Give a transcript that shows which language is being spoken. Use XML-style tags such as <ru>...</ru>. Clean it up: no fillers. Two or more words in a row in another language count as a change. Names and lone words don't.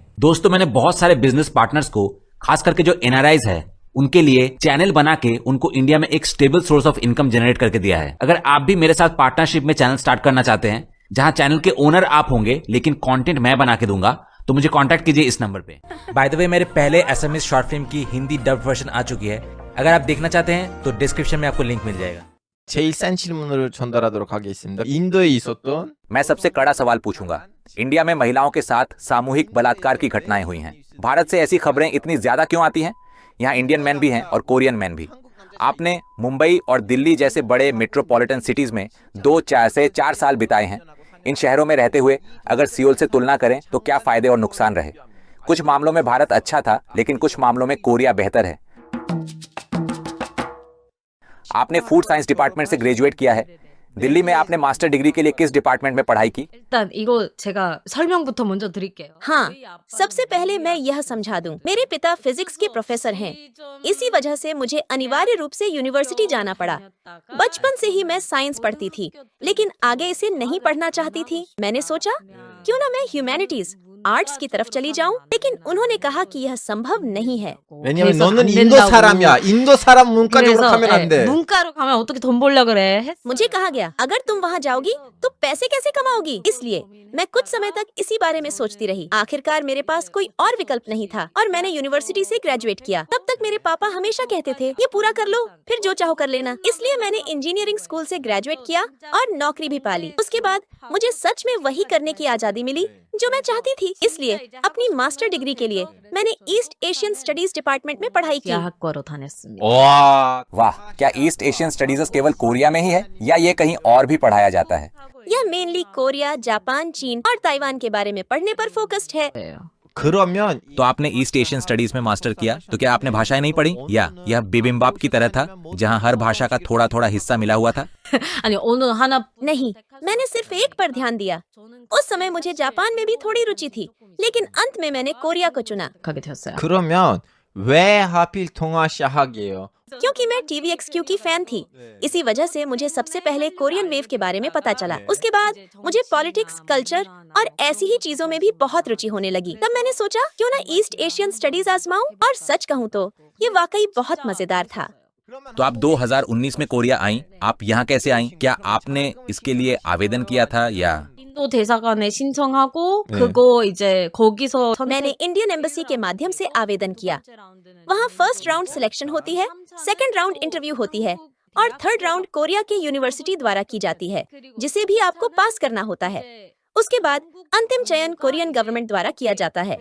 <hi>दोस्तों, मैंने बहुत सारे</hi> <en>business partners</en> <hi>को, खास करके जो एनआरआईज है, उनके लिए चैनल बना के उनको इंडिया में एक</hi> <en>stable source of income</en> <hi>जनरेट करके दिया है। अगर आप भी मेरे साथ पार्टनरशिप में चैनल स्टार्ट करना चाहते हैं, जहां चैनल के ओनर आप होंगे लेकिन कंटेंट मैं बना के दूंगा, तो मुझे कांटेक्ट कीजिए इस नंबर पे।</hi> <en>by the way,</en> <hi>मेरे पहले</hi> <en>SMS short film</en> <hi>की हिंदी</hi> <en>dub version</en> <hi>आ चुकी है। अगर आप देखना चाहते हैं तो डिस्क्रिप्शन में आपको लिंक मिल जाएगा।</hi> <ko>제일 싼 질문을 전달하도록 하겠습니다. 인도에 있었던</ko> <hi>मैं सबसे कड़ा सवाल पूछूंगा। इंडिया में महिलाओं के साथ सामूहिक बलात्कार की घटनाएं हुई हैं। भारत से ऐसी खबरें इतनी ज्यादा क्यों आती हैं? यहाँ</hi> <en>Indian man</en> <hi>भी हैं और</hi> <en>Korean man</en> <hi>भी। आपने मुंबई और दिल्ली जैसे बड़े</hi> <en>metropolitan cities</en> <hi>में 2 से 4 साल बिताए हैं। इन शहरों में रहते हुए अगर सियोल से तुलना करें तो क्या फायदे और नुकसान रहे? कुछ मामलों में भारत अच्छा था, लेकिन कुछ मामलों में कोरिया बेहतर है। आपने</hi> <en>food science department</en> <hi>से ग्रेजुएट किया है। दिल्ली में आपने</hi> <en>master degree</en> <hi>के लिए किस डिपार्टमेंट में पढ़ाई की?</hi> <ko>일단 이거 제가 설명부터 먼저 드릴게요.</ko> <hi>हाँ, सबसे पहले मैं यह समझा दूं। मेरे पिता फिजिक्स के प्रोफेसर हैं। इसी वजह से मुझे अनिवार्य रूप से यूनिवर्सिटी जाना पड़ा। बचपन से ही मैं साइंस पढ़ती थी, लेकिन आगे इसे नहीं पढ़ना चाहती थी। मैंने सोचा क्यों ना मैं ह्यूमैनिटीज, आर्ट्स की तरफ चली जाऊं, लेकिन उन्होंने कहा कि यह संभव नहीं है।</hi> <ko>왜냐면 그래서 너는 안 인도 된다고. 사람이야. 인도 사람 문과 쪽으로 그래서 가면 안 돼. 문과로 가면 어떻게 돈 벌려 그래?</ko> <hi>मुझे कहा गया अगर तुम वहाँ जाओगी तो पैसे कैसे कमाओगी। इसलिए मैं कुछ समय तक इसी बारे में सोचती रही। आखिरकार मेरे पास कोई और विकल्प नहीं था और मैंने यूनिवर्सिटी से ग्रेजुएट किया। तब तक मेरे पापा हमेशा कहते थे ये पूरा कर लो, फिर जो चाहो कर लेना। इसलिए मैंने</hi> <en>engineering school</en> <hi>से ग्रेजुएट किया और नौकरी भी पाली। उसके बाद मुझे सच में वही करने की आजादी मिली जो मैं चाहती थी। इसलिए अपनी</hi> <en>master degree</en> <hi>के लिए मैंने</hi> <en>East Asian studies department</en> <hi>में पढ़ाई की।</hi> <ko>대학과로 다녔습니다. 와.</ko> <hi>वाह, क्या</hi> <en>East Asian studies</en> <hi>केवल कोरिया में ही है या ये कहीं और भी पढ़ाया जाता है? यह मेनली कोरिया, जापान, चीन और ताइवान के बारे में पढ़ने पर फोकस्ड है।</hi> <ko>그러면</ko> <hi>तो आपने</hi> <en>East Asian studies</en> <hi>में मास्टर किया, तो क्या आपने भाषाएं नहीं पढ़ी, या यह बिबिम्बाप की तरह था जहां हर भाषा का थोड़ा थोड़ा हिस्सा मिला हुआ था?</hi> <ko>아니 어느 하나</ko> <hi>नहीं, मैंने सिर्फ एक पर ध्यान दिया। उस समय मुझे जापान में भी थोड़ी रुचि थी, लेकिन अंत में मैंने कोरिया को चुना</hi> <ko>가게 되었어요. 그러면 왜 하필 동아시아 학이에요?</ko> <hi>क्योंकि मैं TVXQ की फैन थी। इसी वजह से मुझे सबसे पहले</hi> <en>Korean wave</en> <hi>के बारे में पता चला। उसके बाद मुझे पॉलिटिक्स, कल्चर और ऐसी ही चीजों में भी बहुत रुचि होने लगी। तब मैंने सोचा क्यों ना</hi> <en>East Asian studies</en> <hi>आजमाऊं, और सच कहूँ तो ये वाकई बहुत मजेदार था। तो आप 2019 में कोरिया आई, आप यहाँ कैसे आई? क्या आपने इसके लिए आवेदन किया था या?</hi> <ko>인도 대사관에 신청하고 네. 그거 이제 거기서</ko> <hi>मैंने</hi> <en>Indian embassy</en> <hi>के माध्यम से आवेदन किया। वहाँ</hi> <en>first round selection</en> <hi>होती है,</hi> <en>second round interview</en> <hi>होती है और</hi> <en>third round</en> <hi>कोरिया के यूनिवर्सिटी द्वारा की जाती है, जिसे भी आपको पास करना होता है। उसके बाद अंतिम चयन</hi> <en>Korean government</en> <hi>द्वारा किया जाता है।</hi>